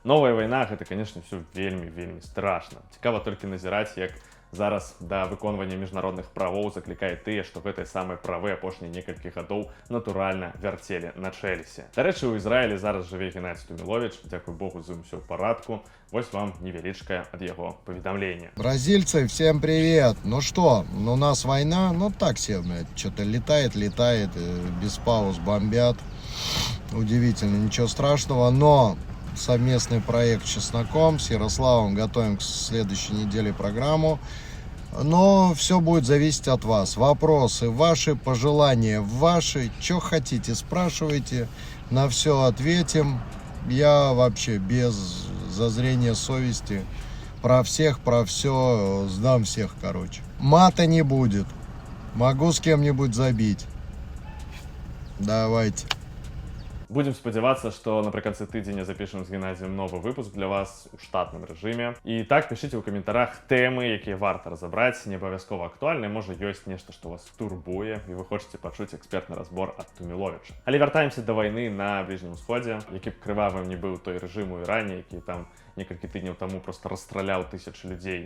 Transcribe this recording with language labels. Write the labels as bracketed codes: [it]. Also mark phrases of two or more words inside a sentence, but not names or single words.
[be] Новая вайна гэта, канешне, все вельмі страшна. Цікава толькі назіраць, як зараз да выконвання міжнародных правоў заклікае тыя, што гэтыя самыя правы апошнія некалькі гадоў натуральна вярцелі на Чэлсі. Дарэчы, у Ізраілі зараз жыве Геннадзь Тумілович, дзякуй Богу, з ім усё ў парадку. Вось вам невеличкое ад яго паведамленне. [ru] Бразильцы, всем привет. Ну что, у нас война, так себе, блядь, что-то летает, без пауз бомбят. Удивительно, ничего страшного, но совместный проект с Чесноком, с Ярославом готовим к следующей неделе программу. Но все будет зависеть от вас. Вопросы ваши, пожелания ваши, что хотите, спрашивайте, на все ответим. Я вообще без зазрения совести про всех, про все, сдам всех, короче. Мата не будет. Могу с кем-нибудь забить. Давайте. [be] Будем спадзявацца, што напрыканцы тыдзеня запішам з Геннадзем новы выпуск для вас у штатным рэжыме. І так пішыце ў каментарах тэмы, якія варта разабраць, не абавязкова актуальныя, можа ёсць нешта, што вас турбуе, і вы хочаце пачуць экспертны разбор ад Туміловіча. Але вяртаемся да вайны на Бліжнім Усходзе, які б крывавым не быў той рэжым у Іране, які там некалькі тыдняў таму проста расстраляў тысячы людзей.